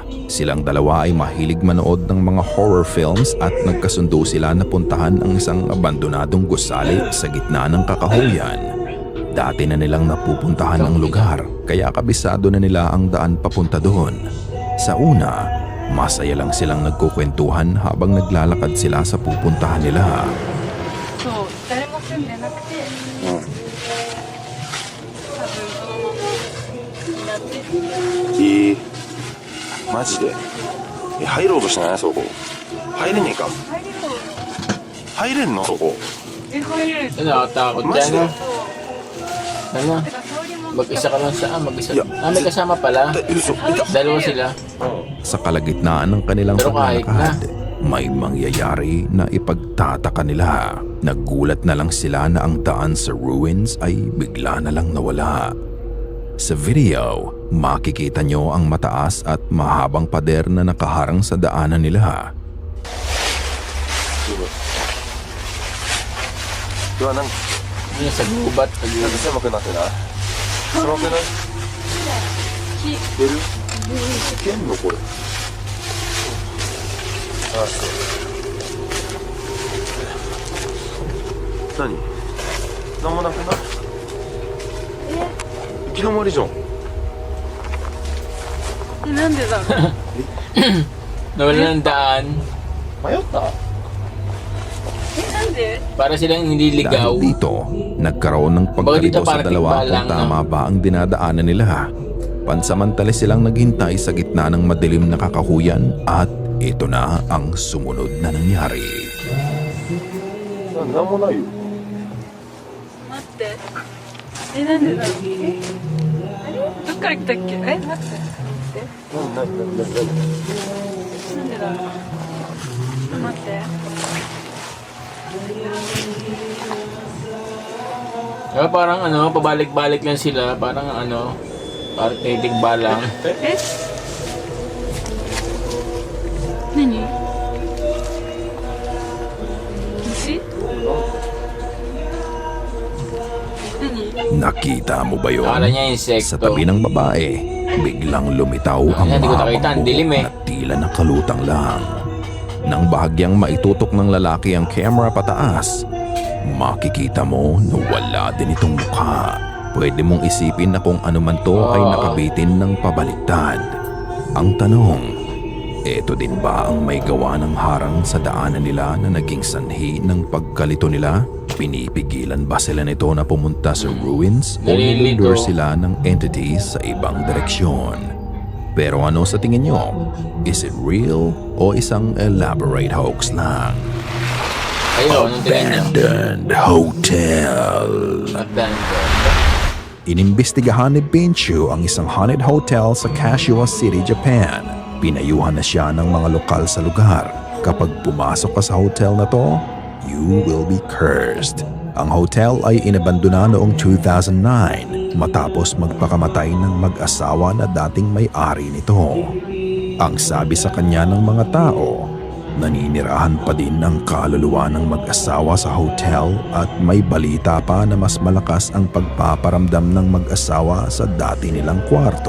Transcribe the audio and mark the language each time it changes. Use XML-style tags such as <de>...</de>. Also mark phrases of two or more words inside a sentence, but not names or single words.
<tl>Silang dalawa ay mahilig manood ng mga horror films at nagkasundo sila na puntahan ang isang abandonadong gusali sa gitna ng kakahuyan. Dati na nilang napupuntahan ang lugar, kaya kabisado na nila ang daan papunta doon. Sa una, masaya lang silang nagkukwentuhan habang naglalakad sila sa pupuntahan nila.</tl> <ja>そう誰も住んでなくて、多分そのままになってる。マジで入ろうとしないそこ入れねえか入れんのそこえ、入れる。</ja> <tl>Nakakatakot Mas- dyan, no? Ano?</tl> <ja>てか香りも</ja> <tl>Mag-isa ka lang saan? Mag-isa? Yeah. May kasama pala.</tl> <ja>嘘</ja> <tl>Dalawa sila. Sa kalagitnaan ng kanilang Pero kahit paglalakad, may mangyayari na ipagtataka nila. Nagulat na lang sila na ang daan sa ruins ay bigla na lang nawala. Sa video, makikita nyo ang mataas at mahabang pader na nakaharang sa daanan nila.</tl> <ja>うわなんか</ja> <tl>Ano, sa gubat.</tl> <ja>狭くなってない狭くないいけるいけんのこれあそう何なんもなくない行き止まりじゃんえ、なんでだろう。</ja> <tl>Nawala ng daan.</tl> <ja>迷ったえ、なんで？</ja> <tl>Para silang nililigaw. Dahil dito, nagkaroon ng pagkalito Bago dito sa parang dalawa tikbalang, kung no? tama ba ang dinadaanan nila. Pansamantala silang naghintay sa gitna ng madilim na kakahuyan at ito na ang sumunod na nangyari.</tl> <ja>なんもないよ待って。え、なんでだろう。え、あれ？どっから来たっけ？え、待って。何なんでだろう。待って。</ja> <tl>Kaya parang ano, pabalik-balik lang sila. Parang ano, parang titigba lang.</tl> <ja>え？何？虫？何？</ja> <tl>Nakita mo ba yun? Akala niya insekto. Sa tabi ng babae, biglang lumitaw ang Hindi ko mahabang nakita, ang dilim buhok eh. na tila nakalutang lang. Nang bahagyang maitutok ng lalaki ang camera pataas, makikita mo na wala din itong mukha. Pwede mong isipin na kung ano man to ay nakabitin ng pabaliktad. Ang tanong, eto din ba ang may gawa ng harang sa daanan nila na naging sanhi ng pagkalito nila? Pinipigilan ba sila nito na pumunta sa ruins o Nalilito. nilulure sila ng entities sa ibang direksyon? Pero ano sa tingin nyo?</tl> <en>Is it real</en> <tl>o isang</tl> <en>elaborate hoax lang?</en> <tl>Kayo, anong tingin niyo?</tl> <en>Abandoned Hotel. Abandoned.</en> <tl>Inimbestigahan ni Binchu ang isang haunted hotel sa Kashiwa City, Japan. Pinayuhan na siya ng mga lokal sa lugar. Kapag pumasok ka sa hotel na to,</tl> <en>you will be cursed.</en> <tl>Ang hotel ay inabandona noong 2009 matapos magpakamatay ng mag-asawa na dating may-ari nito. Ang sabi sa kanya ng mga tao, naninirahan pa din ang kaluluwa ng mag-asawa sa hotel at may balita pa na mas malakas ang pagpaparamdam ng mag-asawa sa dati nilang kwarto.</tl>